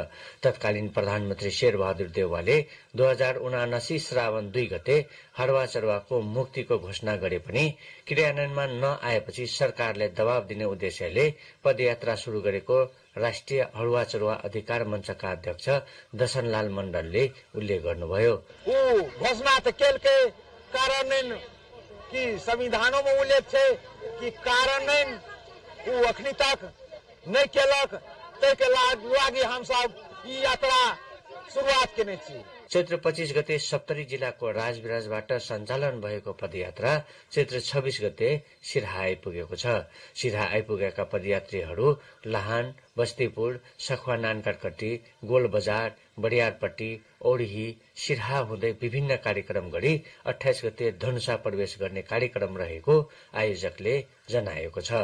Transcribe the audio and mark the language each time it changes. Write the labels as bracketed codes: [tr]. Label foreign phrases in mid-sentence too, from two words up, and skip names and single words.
[ne] तत्कालीन प्रधानमन्त्री शेरबहादुर देउवाले 2079 श्रावण 2 गते हडवा चढवाको मुक्तिको घोषणा गरे पनि क्रियान्वयनमा नआएपछि सरकारले दबाव दिने उद्देश्यले पदयात्रा शुरू गरेको राष्ट्रिय हडवा चढवा अधिकार मञ्चका अध्यक्ष दशनलाल मण्डलले उल्लेख गर्नुभयो। [mai] घोषणा त केलके कार्यान्वयन कि संविधानों में उल्लेख है कि कार्यान्वयन अखनी तक नहीं केलक, तैके लागि हम सब ई यात्रा शुरुआत केने छी। [ne] चैत्र 25 गते सप्तरी जिल्लाको राजविराजबाट सञ्चालन भएको पदयात्रा चैत्र 26 गते सिरहा आइपुगेको छ। सिरहा आइपुगेका पदयात्रीहरू लाहान, बस्तीपुर, सखुवा नानकटकटी, गोलबजार, बडियारपट्टी, औडही, सिरहा हुँदै विभिन्न कार्यक्रम गरी 28 गते धनुषा प्रवेश गर्ने कार्यक्रम रहेको आयोजकले जनाएको छ।